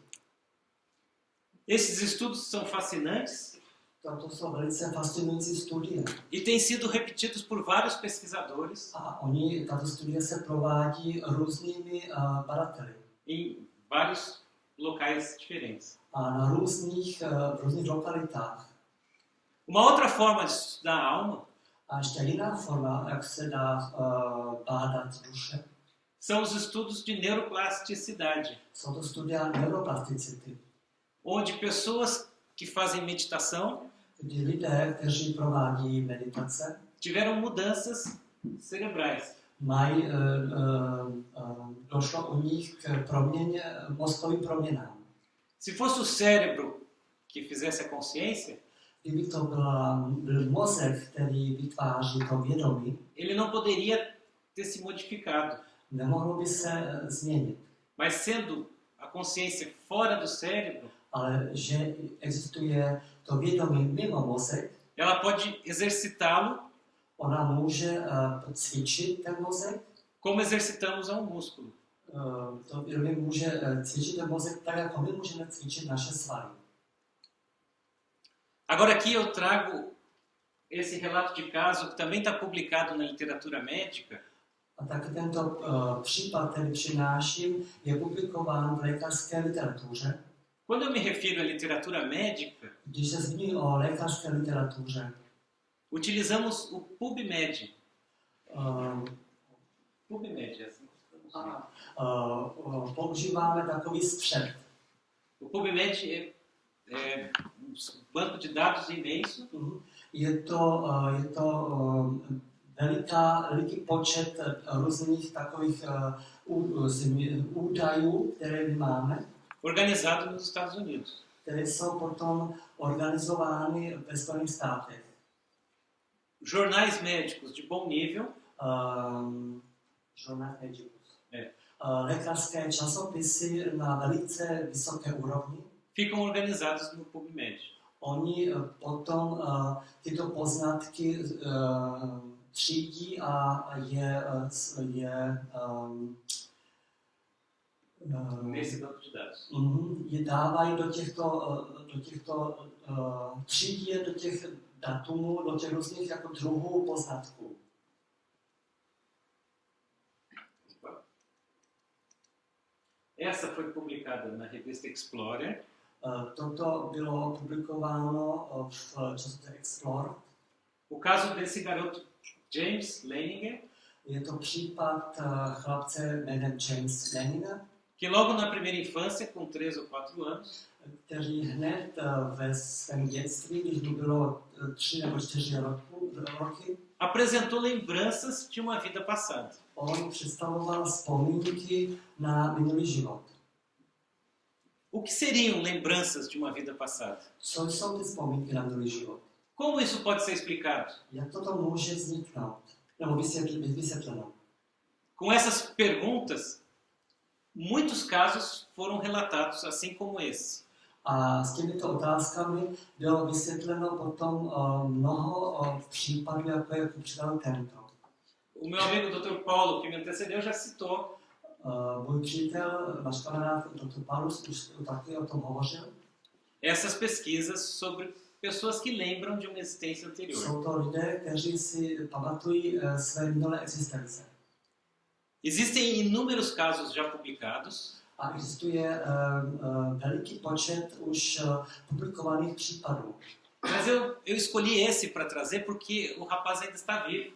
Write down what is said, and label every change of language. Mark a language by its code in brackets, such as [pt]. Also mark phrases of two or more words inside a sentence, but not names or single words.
[pt] Esses estudos são fascinantes [cs] To jsou velice fascinující studie. [pt] e têm sido repetidos por vários pesquisadores [cs] A tato studie se provádí různými badateli. [pt] em vários locais diferentes. [cs] A na různých lokalitách. [pt] Uma outra forma de estudar a alma [cs] A ještě jiná forma, jak se dá bádat duše, [pt] são os estudos de neuroplasticidade, [cs] jsou to studia neuroplasticity, [pt] onde pessoas que fazem meditação [cs] kdy lidé, kteří provádí meditace, [pt] tiveram mudanças cerebrais. [cs] Došlo u nich k mozkovým proměnám. [pt] Se fosse o cérebro que fizesse a consciência, [cs] Kdyby to byl mozek, který vytváří to vědomí, [pt] ele não poderia ter se modificado. [cs] nemohlo by se změnit. [pt] Mas sendo a consciência fora do cérebro, [cs] Ale že existuje to vědomí mimo mozek, [pt] ela pode exercitá-lo [cs] ona může cvičit ten mozek, [pt] como exercitamos a um músculo. [cs] to vědomí může cvičit ten mozek tak, jako my můžeme cvičit naše svaly. [pt] Agora aqui eu trago esse relato de caso que também está publicado na literatura médica, [cs] A taky tento případ, který přináším, je publikován v lékařské literatuře. [pt] Quando eu me refiro à literatura médica, [cs] Když se zmíní o lékařské literatuře, [pt] utilizamos o PubMed. PubMed, é assim que se pronuncia. [cs] Používáme takový střed. [pt] O PubMed é um banco de dados imenso, [cs] Je to veliký počet různých takových údajů, které my máme, [pt] organizado nos Estados Unidos. [cs] které jsou potom organizovány ve Spojených státech. [pt] Jornais médicos de bom nível [cs] lékařské časopisy na velice vysoké úrovni. [pt] ficam organizados no PubMed. [cs] Oni potom tyto poznatky třídí a [pt] nesse banco de dados. [cs] je dávají do těchto třídí je do těch datumů, do těch různých jako druhů poznatků. [pt] Essa foi publicada na revista Explorer. [cs] Toto bylo publikováno v časopise Explorer. [pt] O caso desse garoto James Leininger, [cs] Je to případ chlapce jménem James Leininger, [pt] que logo na primeira infância, com 3 ou 4 anos, [cs] který hned ve svém dětství, když mu bylo 3 nebo 4 roky, [pt] apresentou lembranças de uma vida passada. [cs] on představoval vzpomínky na minulý život. [pt] O que seriam lembranças de uma vida passada? [cs] Co jsou ty vzpomínky na minulý život? [pt] Como isso pode ser explicado? [cs] Jak toto může vzniknout? Nebo být vysvětleno? [pt] Com essas perguntas, muitos casos foram relatados, assim como esse. [cs] A s těmito otázkami bylo vysvětleno potom mnoho případů, jako je příklad tento. [pt] O meu amigo Dr. Paulo, que me antecedeu, já citou [cs] Můj přítel, náš kamarád Dr. Paulus, už taky o tom hovořil. [pt] essas pesquisas sobre pessoas que lembram de uma existência anterior. [cs] Jsou to lidé, kteří si pamatují své minulé existence. [pt] Existem inúmeros casos já publicados, [cs] A existuje veliký počet už publikovaných případů. [pt] mas eu escolhi esse para trazer porque o rapaz ainda está vivo.